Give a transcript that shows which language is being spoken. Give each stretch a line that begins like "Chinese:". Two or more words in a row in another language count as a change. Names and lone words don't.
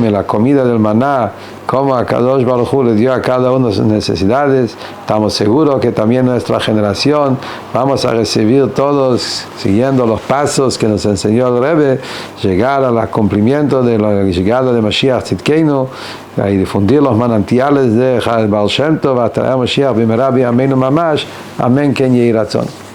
Spanish: en la comida del maná, como
Hebrew: הקדוש ברוך הוא
Spanish: le dio a cada uno sus necesidades, estamos seguros que también nuestra generación vamos a recibir todos, siguiendo los pasos que nos enseñó el Rebbe, llegar al cumplimiento de la llegada de
Hebrew: משיח צדקנו
Spanish: y difundir los manantiales de Baal Shem Tov, hasta
Hebrew: משיח במהרה בימינו ממש. אמן, כן יהי רצון.